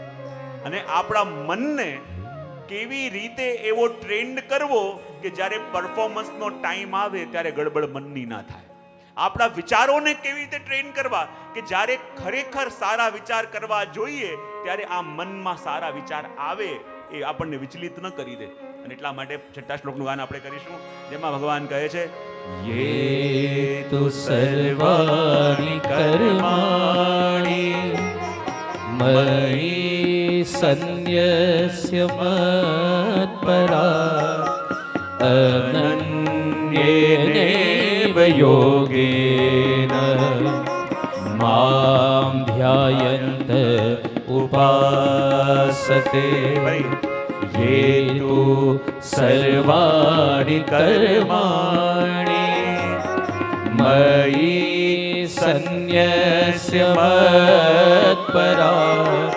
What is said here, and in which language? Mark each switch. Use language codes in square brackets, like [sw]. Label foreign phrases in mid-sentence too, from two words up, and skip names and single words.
[gu] અને આપણા મનને કેવી રીતે એવો ટ્રેન્ડ કરવો કે જ્યારે પરફોર્મન્સનો ટાઈમ આવે ત્યારે ગડબડ મનની ના થાય. આપણા વિચારોને કેવી રીતે ટ્રેન કરવા કે જ્યારે ખરેખર સારા વિચાર કરવા જોઈએ ત્યારે આ મનમાં સારા વિચાર આવે, એ આપણને વિચલિત ન કરી દે. અને એટલા માટે છઠ્ઠા શ્લોકનું ગાન આપણે કરીશું, જેમાં ભગવાન કહે છે, [sa] ये तु सर्वाणि कर्माणि मयि सन्न्यस्य मत्परा अनन्येनैव योगेन मां ध्यायन्त उपासते ये तु सर्वाणि कर्माणि मयि सन्न्यस्य मत्परा